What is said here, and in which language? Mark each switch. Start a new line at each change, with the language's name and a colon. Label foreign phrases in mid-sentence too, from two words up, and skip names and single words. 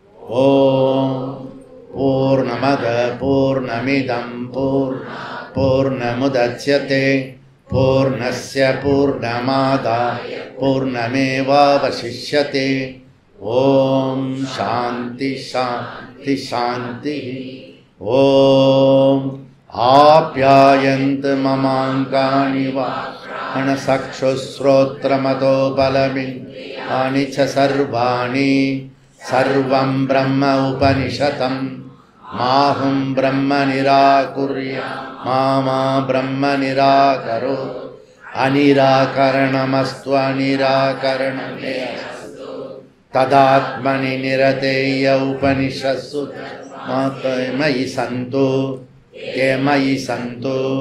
Sanskrit: ॐ पूर्णमदः पूर्णमिदं पूर्णमुदच्यते पूर्णस्य पूर्णमादाय पूर्णमेवावशिष्यते. ॐ शान्तिः शान्तिः शान्तिः. ॐ आप्यायन्तु ममाङ्गानि वाक्प्राणश्चक्षुःश्रोत्रमथो बलमिन्द्रियाणि च सर्वाणि सर्वं ब्रह्म उपनिषदं माहं ब्रह्म निराकुर्यां मा ब्रह्म निराकरोत् अनिराकरणमस्तु अनिराकरणं मेऽस्तु तदात्मनि निरते य उपनिषत्सु मयि सन्तु ते मयि सन्तु.